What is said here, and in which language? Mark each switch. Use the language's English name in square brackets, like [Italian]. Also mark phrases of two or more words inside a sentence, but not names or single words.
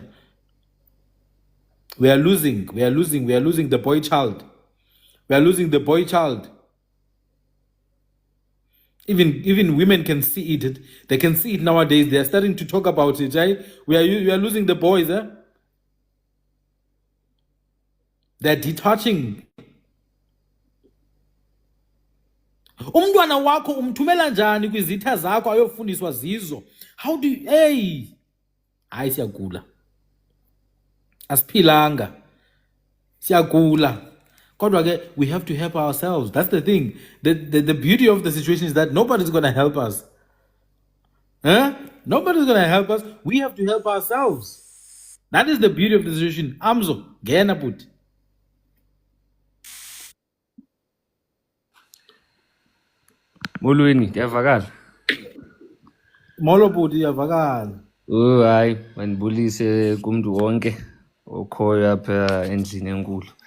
[English] We are losing the boy child. We are losing the boy child. Even women can see it. They can see it nowadays. They are starting to talk about it, right? We are losing the boys, eh? They're detaching. [Xhosa] Umntwana wakho umthumela njani kwizitha zakho ayofundiswa zizo? [English] How do you, [Xhosa] hayi siyagula. Asiphilanga. Siyagula. [English] We have to help ourselves. That's the thing. The beauty of the situation is that nobody's going to help us. Nobody's going to help us. We have to help ourselves. That is the beauty of the situation. Amzo, gena put. [Xhosa] Molweni, ndiyavakala. Molo bhuti iyavakala. Hayi, mandibulise kumntu wonke okhoyo apha endlini enkulu.